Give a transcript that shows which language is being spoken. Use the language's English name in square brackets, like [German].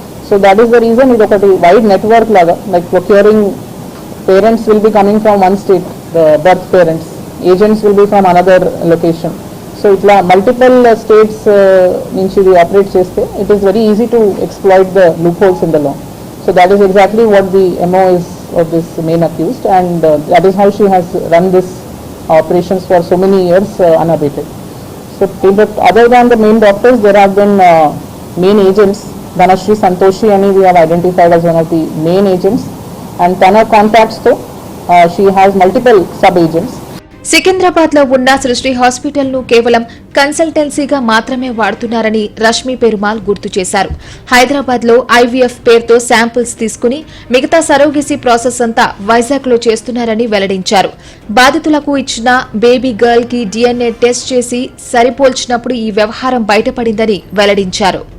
[English] So that is the reason ఇది ఒకటి wide network లాగా, like procuring parents will be coming from one state, the birth parents, agents will be from another location. So [Telugu] ఇట్లా multiple states నుంచి ఇది operate చేస్తే [English] It is very easy to exploit the loopholes in the law. So that is exactly what the MO is of this main accused, and that is how she has run this operations for so many years unabated. So other than the main doctors, there have been main agents. Dhanashri Santoshi and we have identified as one of the main agents, and Tana contacts though she has multiple sub-agents. [Telugu] Secunderabad లో ఉన్న సృష్టి hospital ను కేవలం కన్సల్టెన్సీగా మాత్రమే వాడుతున్నారని రష్మి పెరుమాల్ గుర్తు చేశారు. హైదరాబాద్ లో IVF పేరుతో శాంపిల్స్ తీసుకుని మిగతా సరోగసీ ప్రాసెస్ అంతా వైజాగ్ లో చేస్తున్నారని వెల్లడించారు. బాధితులకు ఇచ్చిన బేబీ గర్ల్ కి DNA టెస్ట్ చేసి సరిపోల్చినప్పుడు ఈ వ్యవహారం బయటపడిందని వెల్లడించారు.